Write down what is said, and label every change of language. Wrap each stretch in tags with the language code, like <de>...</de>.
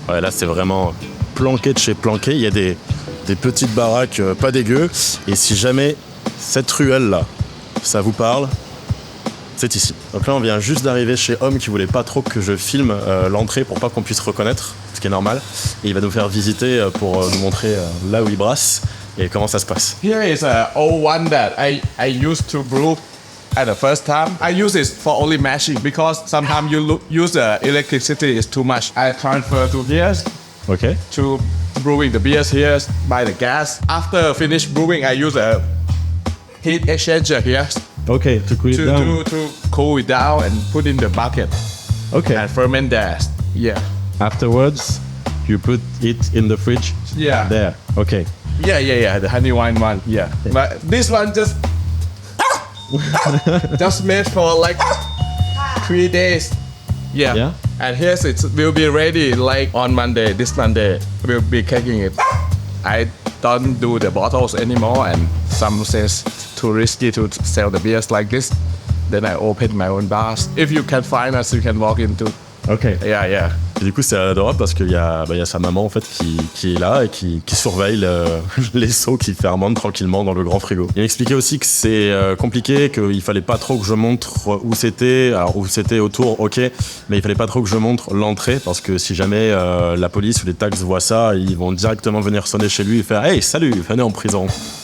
<fr>Ouais, là c'est vraiment planqué de chez planqué, il y a des petites baraques pas dégueu et si jamais cette ruelle là ça vous parle, c'est ici. Donc là, on vient juste d'arriver chez Homme qui voulait pas trop que je filme l'entrée pour pas qu'on puisse reconnaître, ce qui est normal. Et il va nous faire visiter pour nous montrer là où il brasse et comment ça se passe.</fr> <en>Here is an old one that I used to brew at the first time. I use it for only mashing because sometimes you use the electricity is too much. I transfer to here Ok. to brewing the beers here by the gas. After finish brewing, I use a heat exchanger here Ok, to cool it down. to cool it down and put in the bucket Ok. and ferment that. Yeah. Afterwards, you put it in the fridge. Yeah. There. Ok. Yeah. The honey wine one. Yeah. But this one just made for like 3 days. Yeah. Yeah. And here's it will be ready like on Monday. This Monday we'll be cooking it. I don't do the bottles anymore, and some says too risky to sell the beers like this. Then I open my own bars. If you can find us, you can walk into. Ok. Yeah.</en> <fr>Et du coup, c'est adorable parce qu'il y a sa maman en fait qui est là et qui surveille les seaux qui fermentent tranquillement dans le grand frigo. Il m'expliquait aussi que c'est compliqué, qu'il fallait pas trop que je montre où c'était. Alors où c'était autour, ok, mais il fallait pas trop que je montre l'entrée parce que si jamais la police ou les taxes voient ça, ils vont directement venir sonner chez lui et faire « Hey, salut, venez en prison !»</fr>